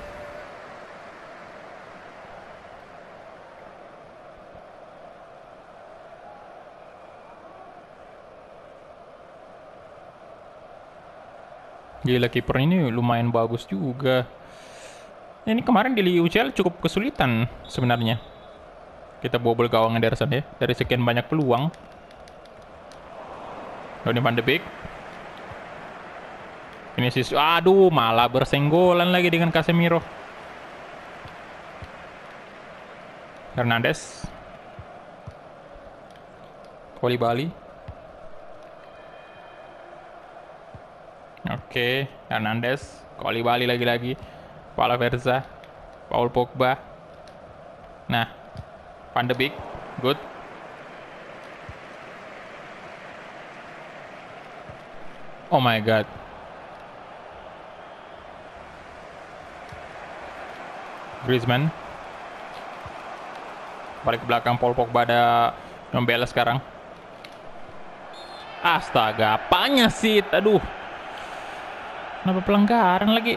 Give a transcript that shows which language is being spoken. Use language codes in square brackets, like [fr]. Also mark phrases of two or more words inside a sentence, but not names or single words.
[id] Gila, kiper ini lumayan bagus juga. Ini kemarin di UCL cukup kesulitan sebenarnya. Kita bobol gawang Ederson ya, dari sekian banyak peluang. Donny van de Beek. Vinicius. Aduh, malah bersenggolan lagi dengan Casemiro. Hernandez. Koulibaly. Oke, Hernandez. Koulibaly lagi-lagi. Palaversa. Paul Pogba. Nah, Van de Beek. Good. [en] Oh my god. [id] Griezmann. Balik ke belakang, Paul Pogba ada Nyombele sekarang. Astaga, apanya sih? Aduh. Kenapa pelanggaran lagi?